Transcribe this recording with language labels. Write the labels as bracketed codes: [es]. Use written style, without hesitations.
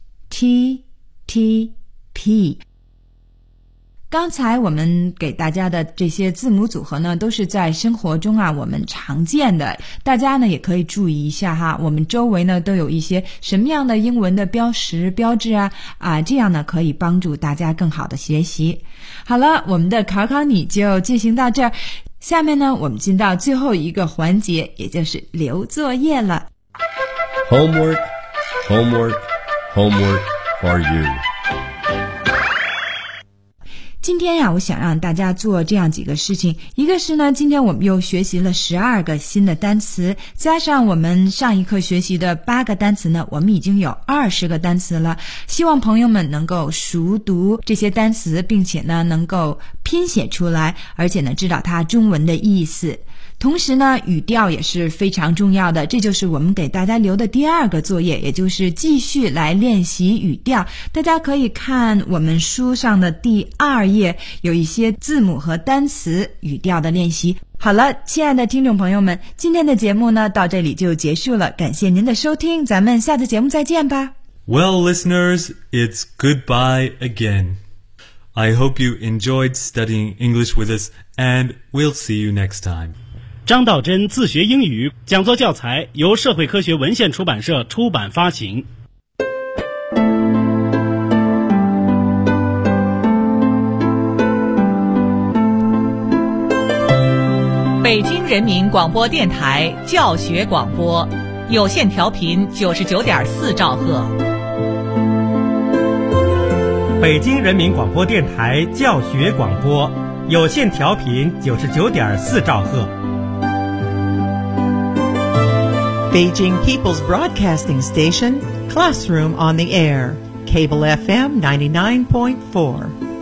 [zh] HTTP 刚才我们给大家的这些字母组合呢，都是在生活中啊我们常见的，大家呢也可以注意一下哈，我们周围呢都有一些什么样的英文的标识标志啊，这样呢可以帮助大家更好的学习。好了，我们的考考你就进行到这儿，下面呢我们进到最后一个环节，也就是留作业了。 [en] HomeworkHomework, homework for you. [zh] 今天呀，我想让大家做这样几个事情。一个是呢，今天我们又学习了12个新的单词，加上我们上一课学习的8个单词呢，我们已经有20个单词了。希望朋友们能够熟读这些单词，并且呢，能够拼写出来，而且呢，知道它中文的意思。同时呢，语调也是非常重要的，这就是我们给大家留的第二个作业，也就是继续来练习语调。大家可以看我们书上的第二页，有一些字母和单词语调的练习。好了，亲爱的听众朋友们，今天的节目呢，到这里就结束了，感谢您的收听，咱们下次节目再见吧。 [en] Well, listeners, it's goodbye again. I hope you enjoyed studying English with us, and we'll see you next time. [zh] 张道真自学英语讲座教材由社会科学文献出版社出版发行。北京人民广播电台教学广播有线调频99.4兆赫。北京人民广播电台教学广播有线调频99.4兆赫。 [en] Beijing People's Broadcasting Station, Classroom on the Air, Cable FM 99.4.